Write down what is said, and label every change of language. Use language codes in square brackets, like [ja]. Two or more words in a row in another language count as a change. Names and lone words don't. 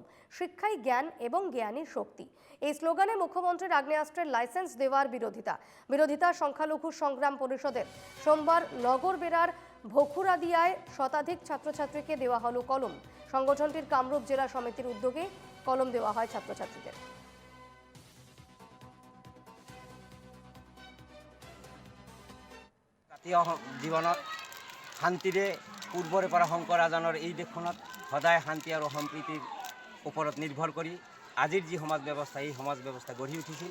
[bn] শিক্ষাই জ্ঞান এবং জ্ঞানী শক্তি, এই স্লোগানে মুখ্যমন্ত্রীর আগ্নেয়াস্ত্রের লাইসেন্স দেওয়ার বিরোধিতা সংখ্যালঘু সংগ্রাম পরিষদের। সোমবার নগরবেড়ার ভখুরাদিয়ায় শতাধিক ছাত্রছাত্রীকে দেওয়া হলো কলম। সংগঠনটির কামরূপ জেলা সমিতির উদ্যোগে কলম দেওয়া হয় ছাত্রছাত্রীদের। [as] জীৱনত শান্তিৰে পূৰ্বৰে পৰা শংকৰ ৰাজনৰ এই দেশখনত সদায় শান্তি আৰু সম্প্ৰীতিৰ ওপৰত নিৰ্ভৰ কৰি আজিৰ যি সমাজ ব্যৱস্থা, এই সমাজ ব্যৱস্থা গঢ়ি উঠিছিল।